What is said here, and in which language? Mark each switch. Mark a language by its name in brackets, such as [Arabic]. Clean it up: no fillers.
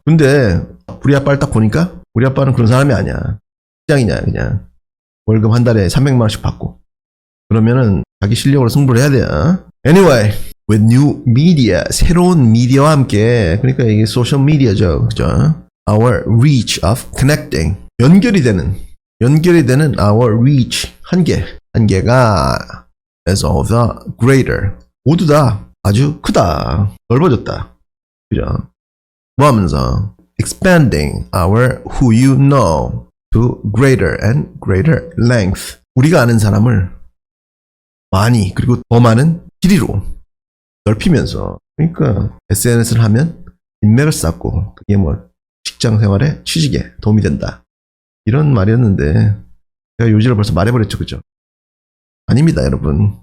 [Korean] 근데 우리 아빠를 딱 보니까 우리 아빠는 그런 사람이 아니야. 직장이냐 그냥 월급 한 달에 300만 원씩 받고 그러면은 자기 실력으로 승부를 해야 돼요. [English] Anyway, with new media, [Korean] 새로운 미디어와 함께 그러니까 이게 소셜 미디어죠, 그죠? [English] Our reach of connecting [Korean] 연결이 되는 [English] our reach [Korean] 한계가 [English] is all the greater [Korean] 모두 다 아주 크다, 넓어졌다, 그죠? 뭐 하면서 [English] expanding our who you know to greater and greater length [Korean] 우리가 아는 사람을 많이 그리고 더 많은 길이로 넓히면서 그러니까 SNS를 하면 인맥을 쌓고 그게 뭐 직장 생활에 취직에 도움이 된다 이런 말이었는데 제가 요지를 벌써 말해버렸죠, 그죠? 아닙니다, 여러분.